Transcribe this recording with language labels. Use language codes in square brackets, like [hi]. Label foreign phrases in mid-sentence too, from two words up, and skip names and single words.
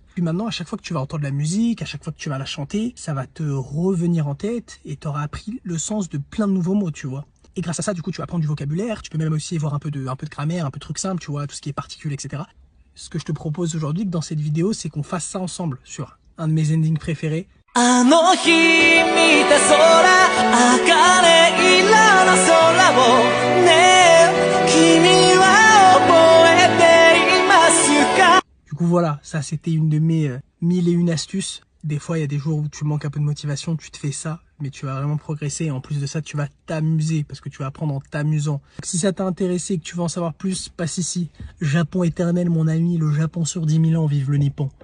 [fr] Puis maintenant, à chaque fois que tu vas entendre la musique, à chaque fois que tu vas la chanter, ça va te revenir en tête et tu auras appris le sens de plein de nouveaux mots, tu vois. Et grâce à ça, du coup, tu vas apprendre du vocabulaire. Tu peux même aussi voir un peu de grammaire, un peu de trucs simples, tu vois, tout ce qui est particules, etc. Ce que je te propose aujourd'hui dans cette vidéo, c'est qu'on fasse ça ensemble sur un de mes endings préférés. [ja] あの日見た空、茜色の空をねえ、君は覚えていますか? [fr] Du coup voilà, ça c'était une de mes 1001 astuces. Des fois il y a des jours où tu manques un peu de motivation, tu te fais ça, mais tu vas vraiment progresser et en plus de ça tu vas t'amuser parce que tu vas apprendre en t'amusant. Donc, si ça t'a intéressé et que tu veux en savoir plus, passe ici. Japon éternel mon ami, le Japon sur 10 000 ans, vive le Nippon.